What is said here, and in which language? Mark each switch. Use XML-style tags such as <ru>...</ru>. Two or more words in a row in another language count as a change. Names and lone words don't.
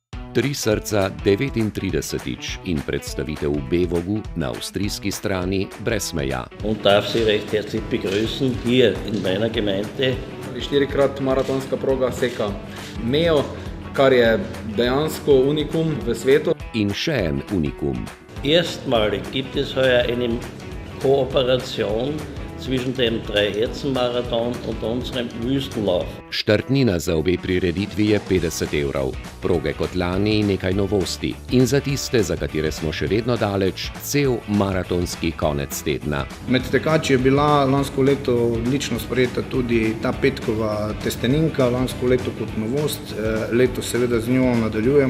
<sl>Tri srca 39. in predstavitev v Bevogu na avstrijski strani brez meja.</sl> <de>Und darf Sie recht herzlich begrüßen hier in meiner Gemeinde.</de> <sl>4-krat maratonska proga seka mejo, kar je dejansko unikum v svetu. In še en unikum.</sl> <de>Erstmalig gibt es heuer eine Kooperation zwischen dem Dreiherzen-Marathon und unserem Wüstenlauf.</de> <sl>Štartnina za obe prireditvi je 50 €, proge kot lani in nekaj novosti. In za tiste, za katere smo še vedno daleč, cel maratonski konec tedna. Med tekači je bila lansko leto odlično sprejeta tudi ta petkova testeninka, lansko leto kot novost, letos seveda z njo nadaljujemo.</sl>